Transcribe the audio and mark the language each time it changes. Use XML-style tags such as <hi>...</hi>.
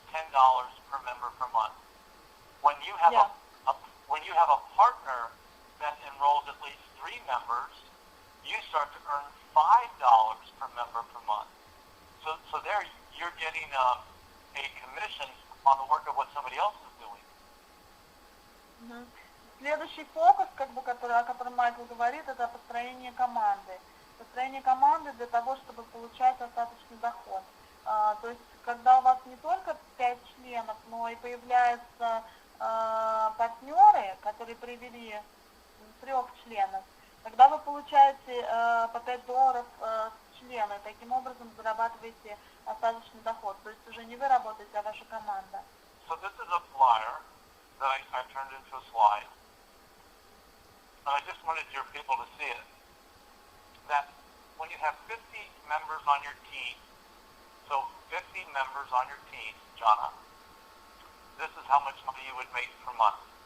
<en>$10 per member per month. When you have a partner that enrolls at least 3 members, you start to earn $5 per member per month. So there you're getting a commission on the work of what somebody else is doing.</en> <ru>Следующий фокус, о котором Майкл говорит, это построение команды. Построение команды для того, чтобы получать остаточный доход. То есть, когда у вас не только 5 членов, но и появляются партнеры, которые привели 3 членов, тогда вы получаете по $5 с члена, таким образом зарабатываете остаточный доход. То есть уже не вы работаете, а ваша команда.</ru> <en>So this is a flyer that I turned into a slide. And I just wanted your people to see it. That when you have 50 members on your team, so 50 members on your team, Jana, this is how much money you would make per month.</en>